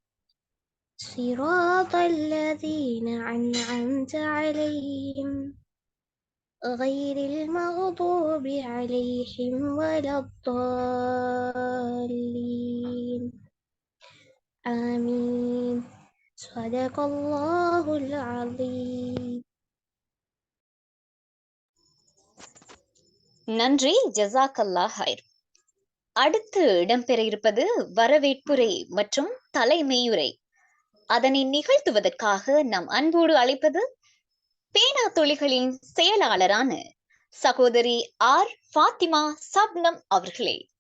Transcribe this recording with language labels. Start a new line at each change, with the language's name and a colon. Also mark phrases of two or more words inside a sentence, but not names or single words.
Arabic: صراط الذين أنعمت عليهم غير المغضوب عليهم ولا الضالين. آمين. صدق الله العظيم. நன்றி, جزاك الله خير.
Tamil: அடுத்து இடம்பெற இருப்பது வரவேற்புரை மற்றும் தலைமையுரை. அதனை நிகழ்த்துவதற்காக நாம் அன்போடு அழைப்பது பேனா துளிகளின் செயலாளரான சகோதரி ஆர் ஃபாத்திமா சப்னம் அவர்களே.